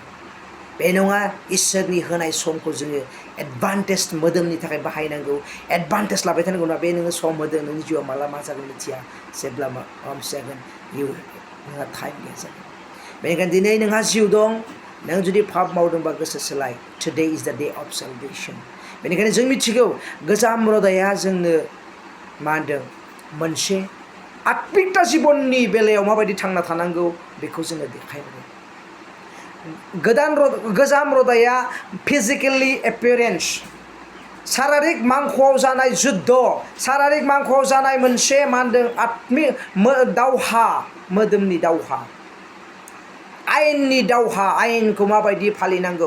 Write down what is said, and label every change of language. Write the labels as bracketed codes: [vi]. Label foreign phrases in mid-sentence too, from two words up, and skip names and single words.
[brx] बे नङा इसोरनि होनाय समखौ जोङो एडभान्टेज मोदोमनि थाखाय बाहायनांगौ। एडभान्टेज लाबाय थानांगौ ना बे नोङो सम होदों नोंनि जिउआव माला मा जागोन मिथिया। जेब्ला माबा मोनसे जागोन नोंहा टाइम गैया जागोन। बेनिखायनो दिनै नोंहा जिउ दं। नों जुदि पाप मावदोंबा गोसो सोलाय। [en] today is the day of celebration. [brx] बेनिखायनो जों मिथिगौ गोजाम रदाया जोंनो मा होनदों मोनसे आत्मिकता जिबननि बेलायाव माबायदि थांना थानांगौ बेखौ जोङो देखायनांगौ। गोजाम रदाया [en] physically appearance, [brx] शारीरिक मांख'आव जानाय जुद्ध, शारीरिक मांख'आव जानाय मोनसे मा होनदों आत्मिक दावहा, मोदोमनि दावहा, आयेननि दावहा, आयेनखौ माबायदि फालिनांगौ।